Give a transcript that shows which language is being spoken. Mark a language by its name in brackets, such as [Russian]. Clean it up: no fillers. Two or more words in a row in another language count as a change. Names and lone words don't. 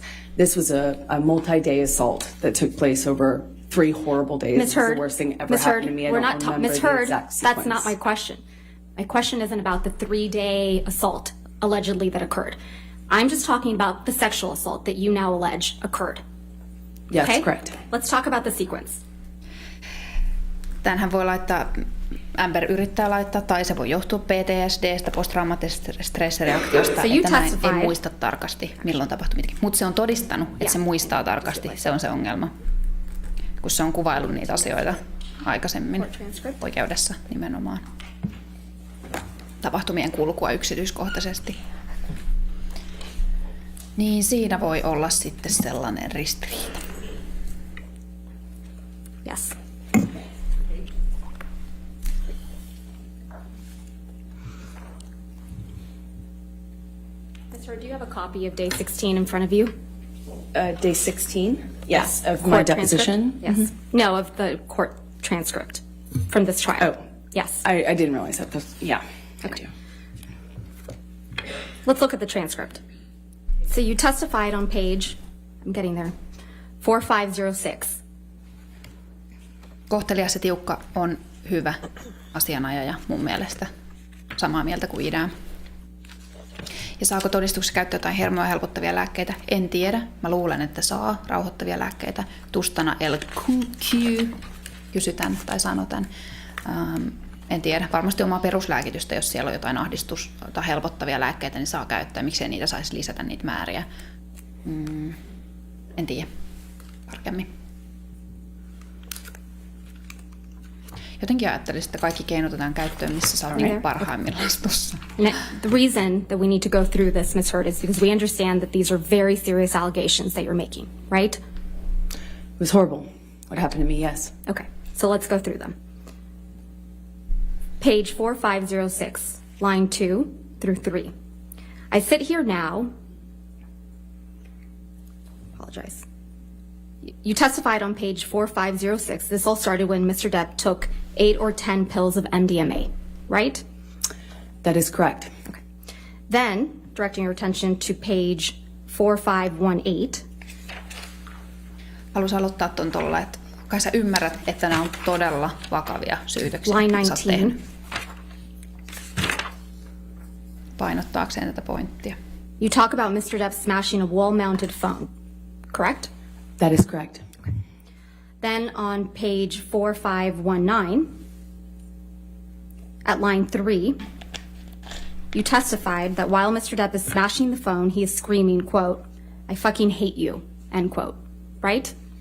[English] This was a multi-day assault that took place over 3 horrible days. Ms. Heard, It's the worst thing ever Ms. happened Heard, to me. I we're don't not remember Ms. the Heard, exact sequence. that's not my question. My question isn't about the 3-day assault allegedly that occurred. I'm just talking about the sexual assault that you now allege occurred. Yes, Okay? correct. Let's talk about the sequence. [Finnish] Tänhän voi laittaa, Amber yrittää laittaa, tai se voi johtua PTSDstä, posttraumatisesta stressireaktiosta, että näin ei muista tarkasti, milloin tapahtui mitään. Mutta se on todistanut, että se muistaa tarkasti, se on se ongelma, kun se on kuvaillut niitä asioita aikaisemmin oikeudessa nimenomaan. Tapahtumien kulkua yksityiskohtaisesti. Niin siinä voi olla sitten sellainen ristiriita. [English] Yes. Ms. Heard, do you have a copy of day 16 in front of you? Day 16? Yes, of my Court deposition? transcript? Yes. No, of the court transcript from this trial. Oh. Yes. I didn't realize that. Yeah. Okay. Let's look at the transcript. So you testified on page, I'm getting there, 4506. [Finnish] Kohtelias ja tiukka on hyvä asianajaja mun mielestä. Samaa mieltä kuin idea. Ja saako todistuksessa käyttää jotain hermoa helpottavia lääkkeitä? En tiedä. Mä luulen, että saa rauhoittavia lääkkeitä. Tustana LQQ kysytään tai sanotaan. En tiedä. Varmasti omaa peruslääkitystä, jos siellä on jotain ahdistus- tai helpottavia lääkkeitä, niin saa käyttää. Miksei niitä saisi lisätä niitä määriä? En tiedä tarkemmin. Jotenkin ajattelisin, että kaikki keinot otetaan käyttöön, missä sä olet parhaimmillaan tuossa. [English] The reason that we need to go through this, Ms. Heard, is because we understand that these are very serious allegations that you're making, right? It was horrible. What happened to me, yes. Okay, so let's go through them. Page 4506, line 2 through 3. I sit here now. Apologize. You testified on page 4506. This all started when Mr. Depp took 8 or 10 pills of MDMA, right? That is correct. Okay. Then, directing your attention to page 4518. [Finnish] Haluaisin aloittaa tuon tuolla, että kai sä ymmärrät, että nämä on todella vakavia syytöksiä. [English] Line 19. [Finnish] Painottaakseen tätä pointtia. [English] You talk about Mr. Depp smashing a wall-mounted phone, correct? That is correct. Then on page 4519, at line 3, you testified that while Mr. Depp is smashing the phone, he is screaming, quote, "I fucking hate you," end quote, right?